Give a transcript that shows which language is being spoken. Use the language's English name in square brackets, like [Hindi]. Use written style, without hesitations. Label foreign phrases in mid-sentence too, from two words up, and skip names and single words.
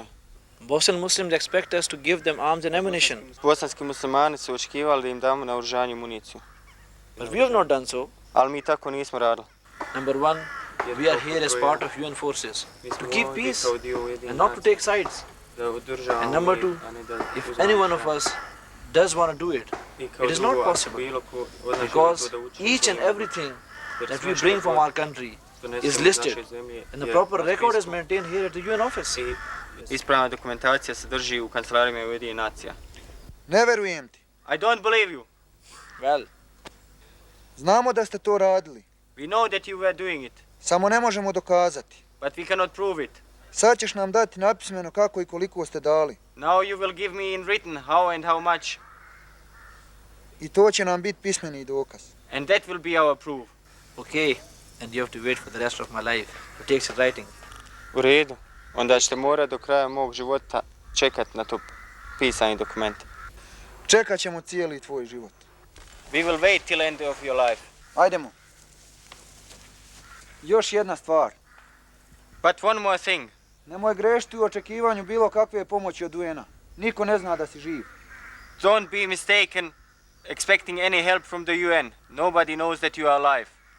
[English] Bosnian Muslims expect us to give them arms and ammunition, [Serbian] Bosanski muslimani su očekivali da im damo naoružanje i municiju. [English] but we have not done so. [Serbian] Ali mi tako nismo radili. [English] Number one, we are here as part of UN forces to keep peace and not to take sides. And number two, if any one of us does want to do it, it is not possible because each and everything that we bring from our country is listed and the proper record is maintained here at the UN office. [Serbian] Ispravna dokumentacija se drži u kancelarijama Ujedinjenih nacija. Ne verujem ti. [English] I don't believe you. Well, [Serbian] Znamo da ste to radili. [English] We know that you were doing it, [Serbian] Samo ne možemo dokazati. [English] but we cannot prove it. [Serbian] Sad ćeš nam dati napismeno kako i koliko ste dali. [English] Now you will give me in written how and how much, [Serbian] I to će nam biti pismeni dokaz. [English] and that will be our proof. okay, and you have to wait for the rest of my life to take some writing. [Serbian] U redu. Onda ćete morati do kraja mog života čekati na to pisani dokument. [Bosnian] Čekat ćemo cijeli tvoj život. [English] We will wait till end of your life. [Serbian] Ajdemo. Još jedna stvar. [English] But one more thing. [Serbian] Nemoj grešiti u očekivanju bilo kakve pomoći od UN-a. Niko ne zna da si živ. [English] Don't be mistaken expecting any help from the UN. Nobody knows that you are alive.